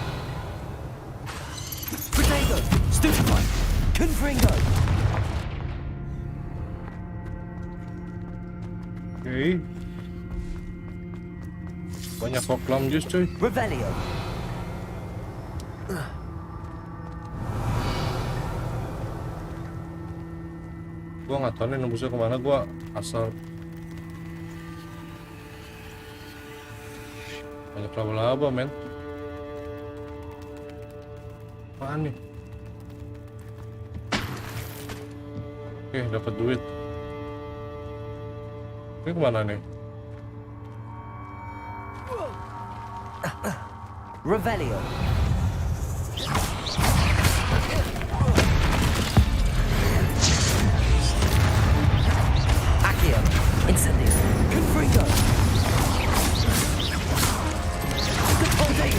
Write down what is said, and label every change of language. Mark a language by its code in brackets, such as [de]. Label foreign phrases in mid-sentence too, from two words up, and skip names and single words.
[la] Protego! Stupefy! Confringo! [id] Oke. Banyak koklam jus cuy. [la] Revelio! [id] Gua nggak tahu nih nembusnya kemana, gua asal banyak laba-laba men. Apaan nih? Oke, dapat duit. Ini kemana nih? [la] Revelio! Accio! Incendio! Confringo! Protego!